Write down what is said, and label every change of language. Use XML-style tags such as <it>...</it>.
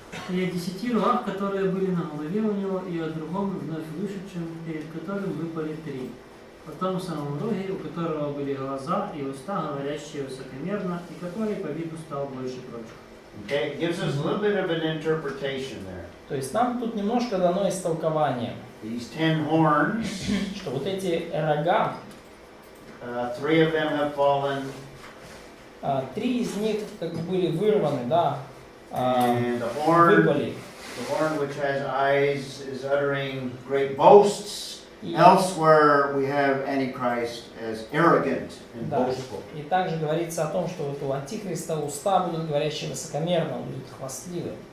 <ru>И о 10 рогах, которые были на голове у него, и о другом вновь вышедшем, перед которым выпали 3. О том самом роге, у которого были глаза и уста, говорящие высокомерно, и который по виду стал больше прочих.</ru> <en>Okay, it gives us a little bit of an interpretation there.</en> <ru>То есть нам тут немножко дано истолкование,</ru> <en>These 10 horns,</en> <ru>что вот эти рога,</ru> <en>3 of them have fallen,</en> <ru>3 из них как бы были вырваны, да,</ru> <en>and the horn</en> <ru>выпали.</ru> <en>which has eyes is uttering great boasts. Elsewhere we have Antichrist as arrogant and</en> <ru>Да.</ru> <en>boastful.</en> <ru>И также говорится о том, что вот у Антихриста уста будут говорящие высокомерно, он будет хвастливым.</ru>